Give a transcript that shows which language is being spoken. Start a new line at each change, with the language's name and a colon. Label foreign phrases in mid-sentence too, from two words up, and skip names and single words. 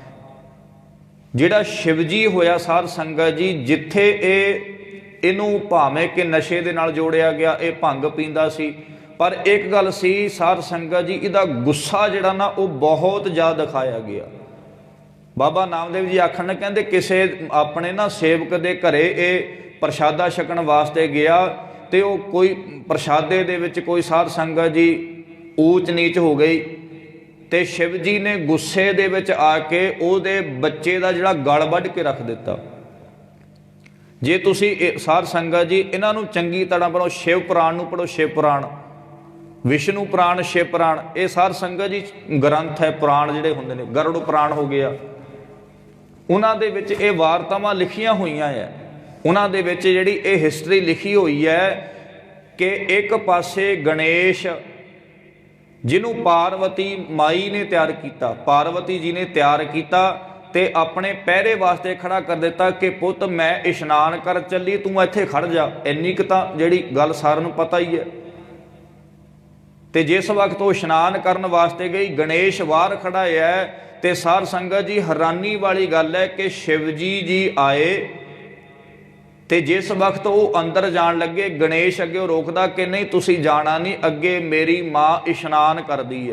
Punjabi: ਜਿਹੜਾ ਸ਼ਿਵ ਜੀ ਹੋਇਆ ਸਾਧ ਸੰਗਤ ਜੀ, ਜਿੱਥੇ ਇਹਨੂੰ ਭਾਵੇਂ ਕਿ ਨਸ਼ੇ ਦੇ ਨਾਲ ਜੋੜਿਆ ਗਿਆ, ਇਹ ਭੰਗ ਪੀਂਦਾ ਸੀ, ਪਰ ਇੱਕ ਗੱਲ ਸੀ ਸਾਧ ਸੰਗਤ ਜੀ, ਇਹਦਾ ਗੁੱਸਾ ਜਿਹੜਾ ਨਾ ਉਹ ਬਹੁਤ ਜ਼ਿਆਦਾ ਦਿਖਾਇਆ ਗਿਆ। ਬਾਬਾ ਨਾਮਦੇਵ ਜੀ ਆਖਣ, ਕਹਿੰਦੇ ਕਿਸੇ ਆਪਣੇ ਨਾ ਸੇਵਕ ਦੇ ਘਰੇ ਇਹ ਪ੍ਰਸ਼ਾਦਾ ਛਕਣ ਵਾਸਤੇ ਗਿਆ ਤੇ ਉਹ ਕੋਈ ਪ੍ਰਸ਼ਾਦੇ ਦੇ ਵਿੱਚ ਕੋਈ ਸਾਧ ਸੰਗਤ ਜੀ ਊਚ ਨੀਚ ਹੋ ਗਈ ਤੇ ਸ਼ਿਵ ਜੀ ਨੇ ਗੁੱਸੇ ਦੇ ਵਿੱਚ ਆਕੇ ਉਹਦੇ ਬੱਚੇ ਦਾ ਜਿਹੜਾ ਗਲ ਵੱਢ ਕੇ ਰੱਖ ਦਿੱਤਾ। ਜੇ ਤੁਸੀਂ ਸਾਧ ਸੰਗਤ ਜੀ ਇਹਨਾਂ ਨੂੰ ਚੰਗੀ ਤਰ੍ਹਾਂ ਪੜ੍ਹੋ, शिव पुराण ਨੂੰ ਪੜ੍ਹੋ, शिव पुराण, विष्णु पुराण, शिव पुराण, ਇਹ ਸਾਧ ਸੰਗਤ ਜੀ ਗ੍ਰੰਥ ਹੈ, ਪੁਰਾਣ ਜਿਹੜੇ ਹੁੰਦੇ ਨੇ, ਗਰੁੜ ਪੁਰਾਣ ਹੋ ਗਿਆ, ਉਹਨਾਂ ਦੇ ਵਿੱਚ ਇਹ ਵਾਰਤਾਵਾਂ ਲਿਖੀਆਂ ਹੋਈਆਂ ਹੈ। ਉਹਨਾਂ ਦੇ ਵਿੱਚ ਜਿਹੜੀ ਇਹ ਹਿਸਟਰੀ ਲਿਖੀ ਹੋਈ ਹੈ ਕਿ ਇੱਕ ਪਾਸੇ ਗਣੇਸ਼ ਜਿਹਨੂੰ ਪਾर्वती ਮਾਈ ਨੇ ਤਿਆਰ ਕੀਆ, ਪਾਰਵਤੀ ਜੀ ਨੇ ਤਿਆਰ ਕੀਆ ਤੇ ਅਪਣੇ ਪਹਿਰੇ ਵਾਸਤੇ ਖੜ੍ਹਾ ਕਰ ਦਿੱਤਾ ਕਿ ਪੁੱਤ ਮੈਂ ਇਸ਼ਨਾਨ ਕਰ ਚੱਲੀ, ਤੂੰ ਇੱਥੇ ਖੜ੍ਹ ਜਾ। ਇੰਨੀ ਕ ਤਾਂ ਜਿਹੜੀ ਗੱਲ ਸਾਰਿਆਂ ਨੂੰ ਪਤਾ ਹੀ ਹੈ। ਤੇ ਜਿਸ ਵਕਤ ਉਹ ਇਸ਼ਨਾਨ ਕਰਨ ਵਾਸਤੇ ਗਈ, ਗਣੇਸ਼ ਬਾਹਰ ਖੜ੍ਹਾ ਹੈ ਤੇ ਸਾਧ ਸੰਗਤ ਜੀ ਹੈਰਾਨੀ ਵਾਲੀ ਗੱਲ ਹੈ ਕਿ ਸ਼ਿਵ ਜੀ ਆਏ ਤੇ ਜਿਸ ਵਕਤ ਉਹ ਅੰਦਰ ਜਾਣ ਲੱਗੇ, ਗਣੇਸ਼ ਅੱਗੇ ਰੋਕਦਾ ਕਿ ਨਹੀਂ ਤੁਸੀਂ ਜਾਣਾ ਨਹੀਂ, ਅੱਗੇ ਮੇਰੀ ਮਾਂ ਇਸ਼ਨਾਨ ਕਰਦੀ ਹੈ।